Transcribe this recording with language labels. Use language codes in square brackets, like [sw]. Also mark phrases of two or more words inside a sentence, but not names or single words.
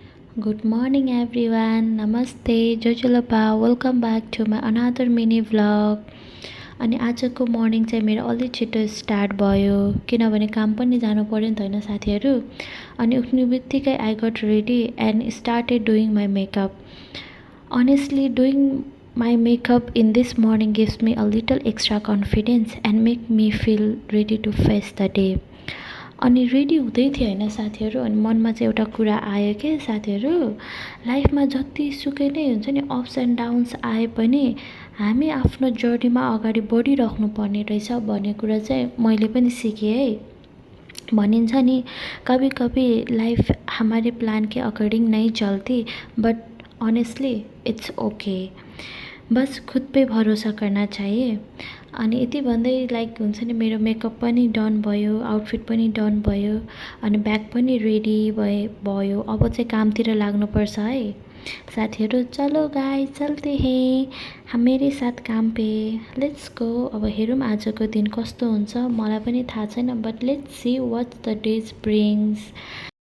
[en] Good morning everyone. Namaste. Jojolapa. Welcome back to my another mini vlog. [ne] अनि आजको मर्निङ चाहिँ मेरो अलि छिटो स्टार्ट भयो किनभने काम पनि जानु पर्यो नि त हैन साथीहरु। अनि उठ्ने बित्तिकै [en] I got ready and started doing my makeup. Honestly, doing my makeup in this morning gives me a little extra confidence and make me feel ready to face the day. [ne] अनि रेडी हुँदै थिएँ हैन साथीहरु, अनि मनमा चाहिँ एउटा कुरा आयो के साथीहरु, लाइफमा जतिसुकै नै हुन्छ नि [en] ups and downs [ne] आए पनि हामी आफ्नो जर्नीमा अगाडि बढिराख्नु पर्ने रहेछ भन्ने कुरा चाहिँ मैले पनि सिकेँ है। भनिन्छ नि [hi] कभी कभी लाइफ हमारे प्लान के अकॉर्डिंग नहीं चलती, [en] but honestly it's okay. [hi] बस खुद पे भरोसा करना चाहिए। [ne] अनि यति भन्दै लाइक हुन्छ नि मेरो मेकअप पनि डन भयो, आउटफिट पनि डन भयो, अनि ब्याग पनि रेडी भयो। अब चाहिँ कामतिर लाग्नुपर्छ है साथीहरु। [hi] चलो गाइस चलते हैं हम मेरे साथ काम पे, [en] let's go. [ne] अब हेरौँ आजको दिन कस्तो हुन्छ, मलाई पनि थाहा छैन, [en] but let's see what the day brings.